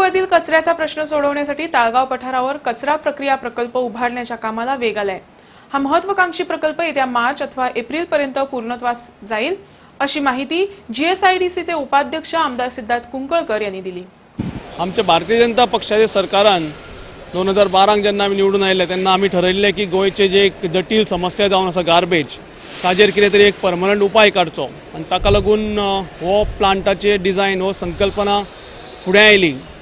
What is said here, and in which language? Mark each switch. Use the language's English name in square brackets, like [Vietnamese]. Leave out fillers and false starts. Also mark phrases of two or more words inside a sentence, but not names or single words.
[Marathi] कचऱ्याचा प्रश्न सोडवण्यासाठी ताळगाव पठारावर कचरा प्रक्रिया प्रकल्प उभारण्याच्या कामाला वेग आलाय। हा महत्त्वाकांक्षी प्रकल्प येत्या मार्च अथवा एप्रिल पर्यंत पूर्णत्वास जाईल, अशी माहिती GSIDCचे उपाध्यक्ष आमदार सिद्धार्थ कुंकळकर यांनी दिली। [Konkani] आमच्या भारतीय जनता पक्षाचे सरकारान 2012 जेन्ना आमी निवडून आयले तेन्ना आमी ठरयल्लें की गोंयचे जे एक जटील समस्या जावन आसा गार्बेज, ताजेर कितें तरी एक परमनंट उपाय काडचो आनी ताका लागून हो प्लांटाचे डिजायन हो संकल्पना फुडें आयली।